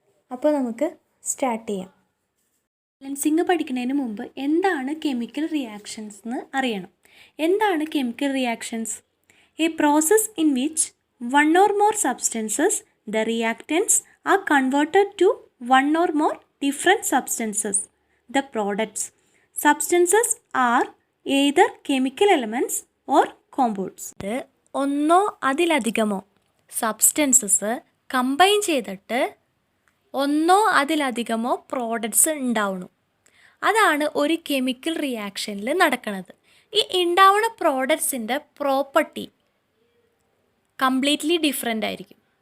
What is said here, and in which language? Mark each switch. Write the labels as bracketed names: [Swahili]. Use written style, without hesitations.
[Malayalam] അപ്പോൾ നമുക്ക് സ്റ്റാർട്ട് ചെയ്യാം. ബാലൻസിങ് പഠിക്കുന്നതിന് മുമ്പ് എന്താണ് കെമിക്കൽ റിയാക്ഷൻസ് എന്ന് അറിയണം. എന്താണ് chemical reactions? [English] A process in which one or more substances the reactants are converted to one or more different substances the products. Substances are either chemical elements or compounds. [Malayalam] ഇത് ഒന്നോ അതിലധികമോ substances combine ചെയ്തിട്ട് ഒന്നോ അതിലധികമോ products ഉണ്ടാവണം. അതാണ് ഒരു chemical റിയാക്ഷനിൽ നടക്കുന്നത്. ഈ ഉണ്ടാവുന്ന പ്രോഡക്ട്സിൻ്റെ പ്രോപ്പർട്ടി കംപ്ലീറ്റ്ലി ഡിഫറെൻ്റ് ആയിരിക്കും.